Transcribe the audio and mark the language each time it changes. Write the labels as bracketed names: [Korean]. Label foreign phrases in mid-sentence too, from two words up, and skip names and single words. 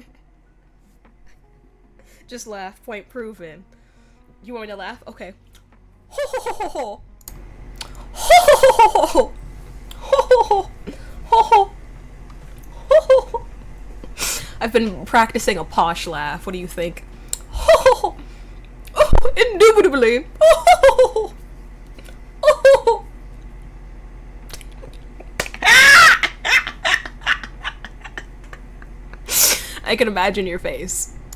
[English] Just laugh. Point proven. You want me to laugh? Okay. Ho ho ho ho ho. Ho ho ho ho ho. Ho ho ho ho. I've been practicing a posh laugh. What do you think? Ho ho ho. Indubitably. Ho ho ho ho. I can imagine your face.